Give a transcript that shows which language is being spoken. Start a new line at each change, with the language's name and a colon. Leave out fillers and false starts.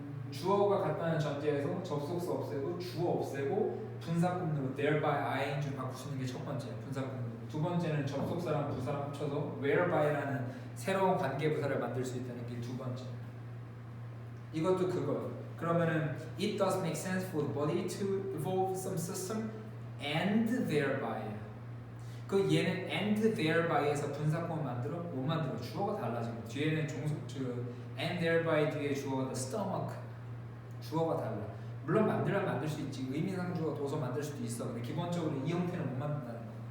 Korean: 주어가 같다는 전제에서 접속사 없애고 주어 없애고 분사구문으로 thereby ing 바꿀 수 있는 게 첫 번째 분사구문. 두 번째는 접속사랑 부사랑 합쳐서 whereby라는 새로운 관계부사를 만들 수 있다는 게 두 번째. 이것도 그거예요.
English: 그러면은 it does make sense for the body to evolve some system and thereby.
Korean: 그 얘는 and therby에서 분사구문 만들어? 못 만들어. 주어가 달라지고 뒤에는 and thereby 뒤에 주어가 stomach. 주어가 달라. 물론 만들면 만들 수 있지. 의미상 주어 도서 만들 수도 있어. 근데 기본적으로 이 형태는 못 만든다는 거야.